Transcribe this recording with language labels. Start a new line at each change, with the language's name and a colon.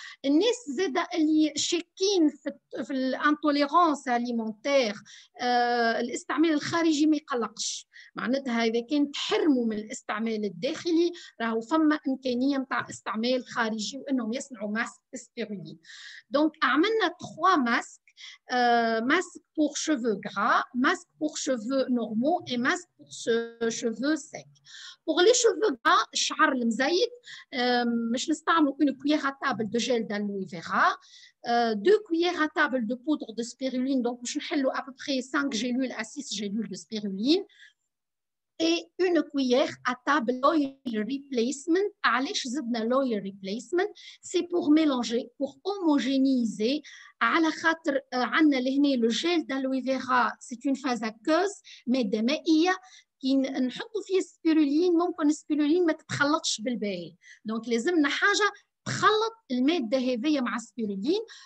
Arabic: الناس زاده اللي شاكين في الانتوليرانس اليمونتير الاستعمال الخارجي ما يقلقش، معناتها اذا كان تحرموا من الاستعمال الداخلي راهو فما امكانيه نتاع استعمال خارجي وانهم يصنعوا ماسك سبيرولين. دونك عملنا 3 ماسك
French: masque pour cheveux gras, masque pour cheveux normaux et masque pour cheveux secs. Pour les cheveux gras,
Arabic: الشعر المزيت مش نستعملوا
French: une cuillère à table de gel d'aloe vera, 2 cuillères à table de poudre de spiruline, donc
Arabic: باش نحلوا
French: à peu près 5 gélules à 6 gélules de spiruline. Et une cuillère à table d'oil replacement.
Arabic: علاش زدنا
French: l'oil replacement؟ c'est pour mélanger, pour homogénéiser.
Arabic: على خاطر عندنا لهنا
French: le gel d'aloe vera c'est une phase aqueuse
Arabic: مادة مائية كي نحطوا فيه السبيرولين ممكن السبيرولين ما تتخلطش بالباقي، دونك لازمنا حاجة تخلط المادة هذية مع السبيرولين.